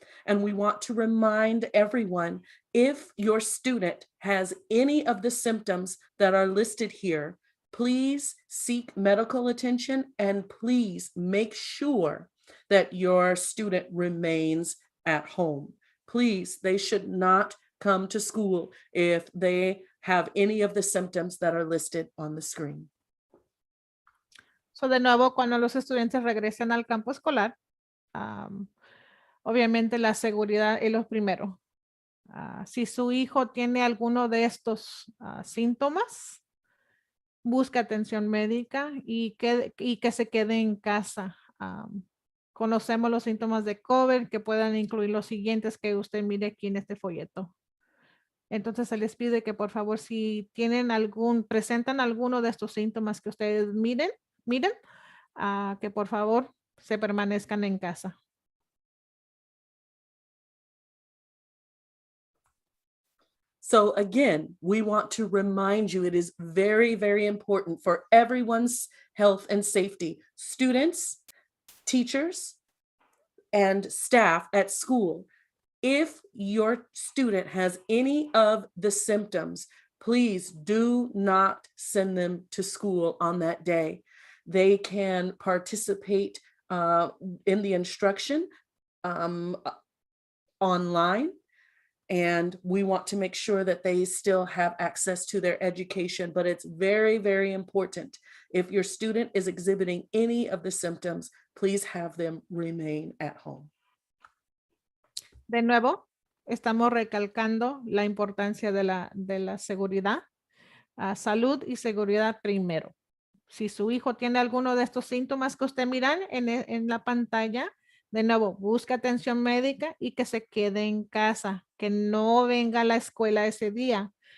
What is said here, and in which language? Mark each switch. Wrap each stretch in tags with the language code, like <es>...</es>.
<en>And we want to remind everyone, if your student has any of the symptoms that are listed here, please seek medical attention and please make sure that your student remains at home. Please, they should not come to school if they have any of the symptoms that are listed on the screen.</en> <es>So, de nuevo, cuando los estudiantes regresen al campo escolar, obviamente la seguridad es lo primero. Si su hijo tiene alguno de estos síntomas, busca atención médica y que se quede en casa. Conocemos los síntomas de COVID que puedan incluir los siguientes que usted mire aquí en este folleto. Entonces se les pide que por favor, si presentan alguno de estos síntomas que ustedes miren, que por favor se permanezcan en casa.</es> <en>So again, we want to remind you, it is very, very important for everyone's health and safety. Students, teachers, and staff at school. If your student has any of the symptoms, please do not send them to school on that day. They can participate in the instruction online. And we want to make sure that they still have access to their education, but it's very, very important. If your student is exhibiting any of the symptoms, please have them remain at home.</en> <es>De nuevo, estamos recalcando la importancia de la seguridad. Salud y seguridad primero. Si su hijo tiene alguno de estos síntomas que usted miran en la pantalla, de nuevo, busca atención médica y que se quede en casa, que no venga a la escuela ese día.</es>